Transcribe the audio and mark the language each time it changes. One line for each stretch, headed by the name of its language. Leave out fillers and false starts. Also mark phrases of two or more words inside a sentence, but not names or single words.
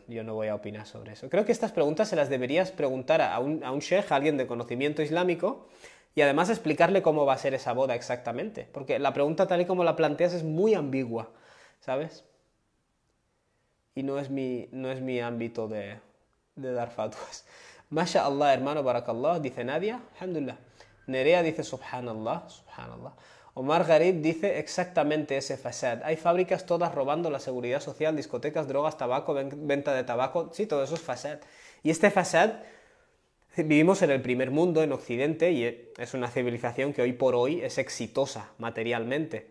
Spanish: Yo no voy a opinar sobre eso. Creo que estas preguntas se las deberías preguntar a un sheikh, a alguien de conocimiento islámico, y además explicarle cómo va a ser esa boda exactamente. Porque la pregunta tal y como la planteas es muy ambigua, ¿sabes? Y no es mi ámbito de dar fatwas.
Arabic: ما شاء الله,
Spanish: hermano, barakallah, dice Nadia, alhamdulillah. Nerea dice
Arabic: سبحان الله، سبحان الله.
Spanish: Omar Garib dice exactamente ese fasad. Hay fábricas todas robando la seguridad social, discotecas, drogas, tabaco, venta de tabaco. Sí, todo eso es fasad. Y este fasad, vivimos en el primer mundo, en Occidente, y es una civilización que hoy por hoy es exitosa materialmente.